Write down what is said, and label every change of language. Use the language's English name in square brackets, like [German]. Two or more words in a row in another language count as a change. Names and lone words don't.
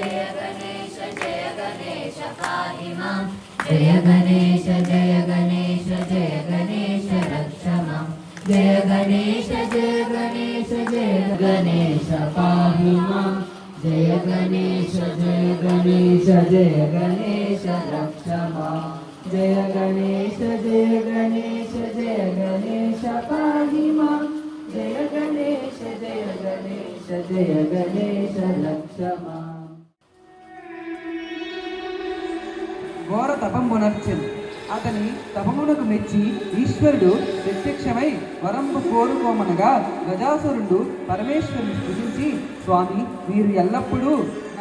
[Sanskrit] पाहि माम् जय गणेश रक्ष माम् जय गणेश पाहि माम् जय गणेश रक्ष माम् जय गणेश पाहि माम् जय गणेश रक्ष माम् [Telugu] ఘోర తపంబునర్చెను. అతని తపమునకు మెచ్చి ఈశ్వరుడు ప్రత్యక్షమై వరంబు కోరుకోమనగా గజాసురుడు పరమేశ్వరుని స్తుతించి, స్వామి, మీరు ఎల్లప్పుడూ